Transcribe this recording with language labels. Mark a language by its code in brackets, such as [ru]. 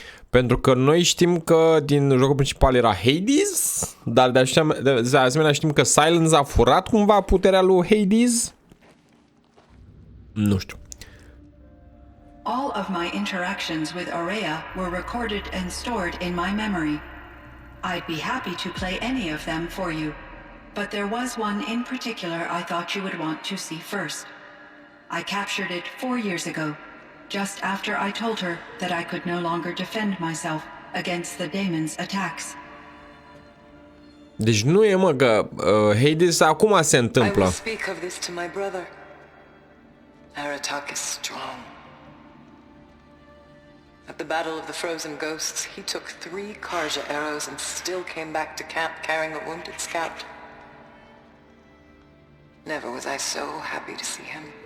[ro] Pentru că noi știm că din jocul principal era Hades, dar de asemenea știm că Silence a furat cumva puterea lui Hades? Nu știu. [en] All of my interactions with Aurea were recorded and stored in my memory. I'd be happy to play any of them for you, but there was one in particular I thought you would want to see first. I captured it 4 years ago, just after I told her that I could no longer defend myself against the daemon's attacks. [ro] Deci nu e, mă, că Hades acum se întâmplă. [en] I will speak of this to my brother. Aratak is strong. At the Battle of the Frozen Ghosts, he took 3 Karja arrows and still came back to camp carrying a wounded scout. Never was I so happy to see him.